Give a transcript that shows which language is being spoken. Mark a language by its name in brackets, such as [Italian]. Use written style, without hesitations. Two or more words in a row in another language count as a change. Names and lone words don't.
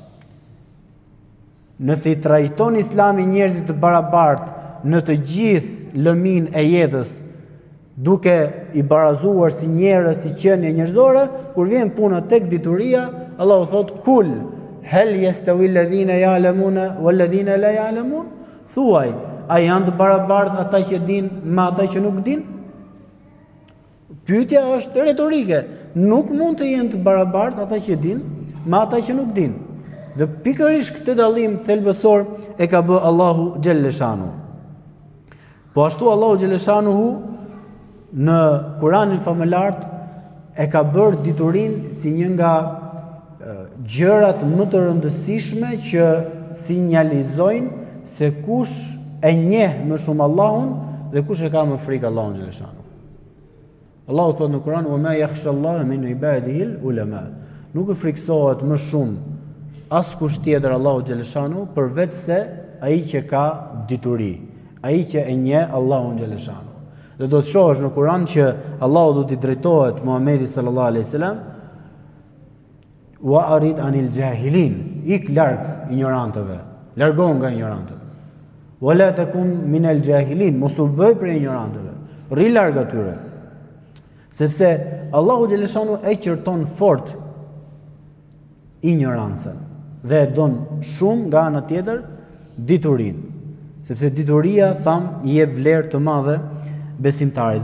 [Albanian] Nëse i trajton Islami njerëzit të barabartë në të gjithë lëmin e jetës, duke i barazuar si njerëz, si qenie njerëzore, kur vjen puna tek dituria, Allahu thot [Arabic] قل هل يستوي الذين يعلمون والذين لا يعلمون? [Albanian] Thuaj, a janë të barabartë ata që dinë me ata që nuk dinë? Pyetja është retorike. Nuk mund të jenë të barabartë ata që dinë me ata që nuk dinë. Dhe pikërisht këtë dallim thelbësor e ka bë Allahu xhalleshanu. Po ashtu Allahu xhalleshanu në Kur'anin famëlart e ka bërë diturinë si një nga gjërat më të rëndësishme që sinjalizojnë se kush e njeh më shumë Allahun dhe kush e ka më frikë Allahun xhaleshanu. Allahu thotë në Kur'an: [Arabic] "وما يخشى الله من عباده العلماء." [Albanian] Nuk e friksohet më shumë askush tjetër Allahu xhaleshanu përveç se ai që ka dituri, ai që e njeh Allahun xhaleshanu. Dhe do të shohësh në Kur'an që Allahu do t'i drejtohet Muhamedit [Arabic] صلى الله عليه وسلم: "وأعرض عن الجاهلين", [Albanian] ik larg ignorantëve, largohu nga ignorantët. [Arabic] "ولا تكن من الجاهلين", [Albanian] mos u bëj për ignorantëve, rri larg atyre. Sepse Allahu xhaleshanu e qërton fort ignorancën dhe e don shumë nga ana tjetër diturinë. Sepse dituria, i jep vlerë të madhe besimtarit.